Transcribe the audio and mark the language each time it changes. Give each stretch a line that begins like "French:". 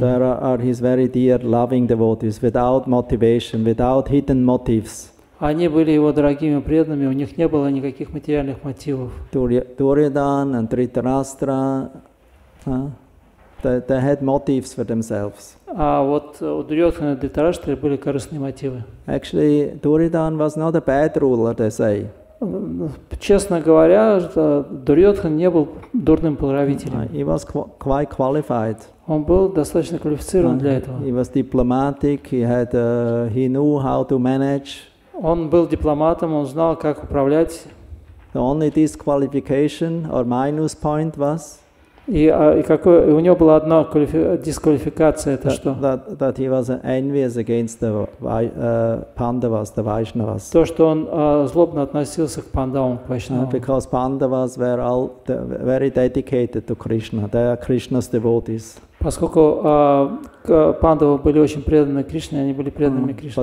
English: There are his very dear, loving devotees, without motivation, without hidden motives.
Russian: Они были его дорогими преданными, у них не было никаких материальных мотивов.
English: Duryodhana and Dhritarashtra, they had motives for themselves.
Russian: А вот у Дурьодхана и Дhrитараштры были корыстные мотивы.
English: Actually, Duryodhana was not a bad ruler, they say.
Russian: Честно говоря, Дурьодхан не был дурным правителем.
English: He was quite qualified.
Russian: Он был достаточно квалифицирован для этого.
English: He was diplomatic. He knew how to manage.
Russian: Он был дипломатом, он знал, как управлять.
English: The only disqualification or minus point was
Russian: И у него была одна дисквалификация, это что?
English: That he was envious against the Pandavas, the Vaishnavas.
Russian: То, что он злобно относился к пандавам, к вайшнавам.
English: Because Pandavas were all very dedicated to Krishna. They are Krishna's devotees.
Russian: Поскольку пандавы были очень преданы Кришне, они были преданными Кришне.